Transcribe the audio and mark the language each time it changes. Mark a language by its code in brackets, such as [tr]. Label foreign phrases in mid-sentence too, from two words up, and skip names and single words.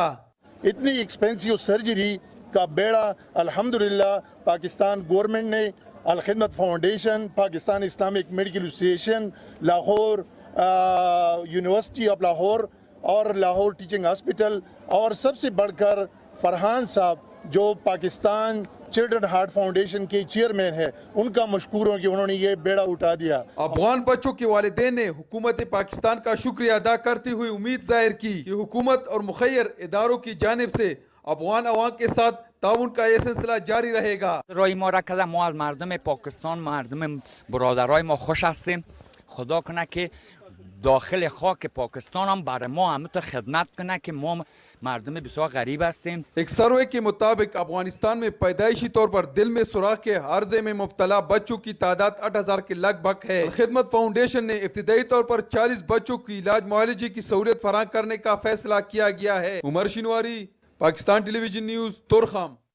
[ur] اتنی [en] expensive surgery [ur] کا بیڑا الحمدللہ پاکستان گورنمنٹ نے الخدمت فاؤنڈیشن، پاکستان اسلامک میڈیکل ایسوسیشن، لاہور یونیورسٹی آف لاہور اور لاہور ٹیچنگ ہاسپٹل اور سب سے بڑھ کر فرحان صاحب جو پاکستان چلڈرن ہارٹ فاؤنڈیشن کے چیئرمین ہے، ان کا مشکور ہوں کہ انہوں نے یہ بیڑا اٹھا دیا۔ افغان بچوں کے والدین نے حکومت پاکستان کا شکریہ ادا کرتے ہوئے امید ظاہر کی کہ حکومت اور مخیر اداروں کی جانب سے افغان عوام کے ساتھ تعاون کا یہ سلسلہ جاری رہے گا۔ [fa] رای ما را کردن، ما از مردم پاکستان، مردم برادرای ما خوش هستیم. خدا کنه که داخل خاک پاکستان هم برای ما همینطور خدمت کنه که ما مردم بسیار غریب هستیم۔ [ur] ایک سروے کے مطابق افغانستان میں پیدائشی طور پر دل میں سوراخ کے عارضے میں مبتلا بچوں کی تعداد 8,000 کے لگ بھگ ہے۔ خدمت فاؤنڈیشن نے ابتدائی طور پر 40 بچوں کی علاج معالجے کی سہولت فراہم کرنے کا فیصلہ کیا گیا ہے۔ عمر شنواری، پاکستان ٹیلی ویژن نیوز، تورخم۔